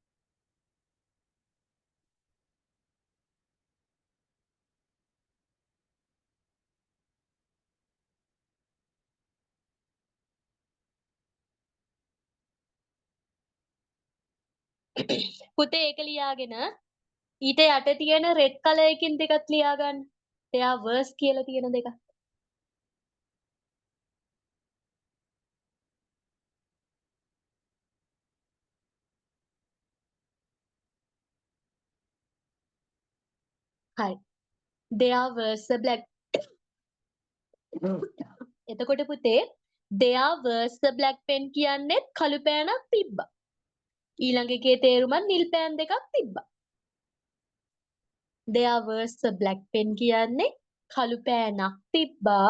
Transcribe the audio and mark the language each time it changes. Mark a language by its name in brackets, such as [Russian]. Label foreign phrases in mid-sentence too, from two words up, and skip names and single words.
[Sinhala] පුතේ ඒක ලියාගෙන ඊට යට තියෙන [English] red colour [Sinhala] එකකින් දෙකක් ලියා ගන්න. එයා වර්ස් කියලා තියෙන දෙකක්. හරි. [English] There was a black [Sinhala] එතකොට පුතේ [English] there was a black pen [Sinhala] කියන්නේ කළු පෑනක් තිබ්බා. ඊළඟ එකේ තේරුම නිල් පෑන් දෙකක් තිබ්බා. [English] There was a black pen [Sinhala] කියන්නේ කළු පෑනක් තිබ්බා.